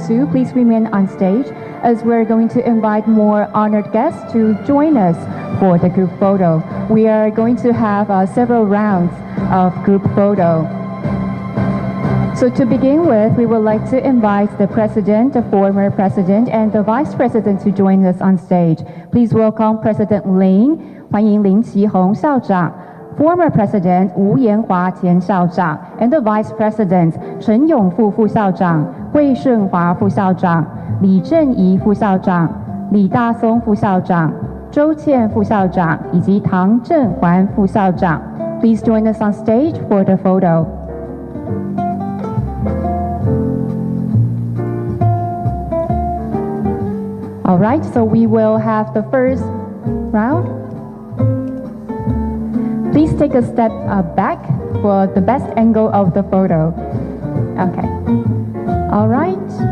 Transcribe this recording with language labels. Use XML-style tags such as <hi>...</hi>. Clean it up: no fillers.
<en>Su, please remain on stage as we're going to invite more honored guests to join us for the group photo. We are going to have several rounds of group photo. So to begin with, we would like to invite the president, the former president, and the vice president to join us on stage. Please welcome President Lin,</en> <zh>欢迎林奇宏校长</zh> <en>former president</en> <zh>吴延华前校长</zh> <en>and the vice president</en> <zh>陈永富副校长、魏顺华副校长、李正仪副校长、李大松副校长、周倩副校长以及唐振环副校长。</zh> <en>Please join us on stage for the photo. All right, so we will have the first round. Please take a step back for the best angle of the photo. Okay. All right.</en>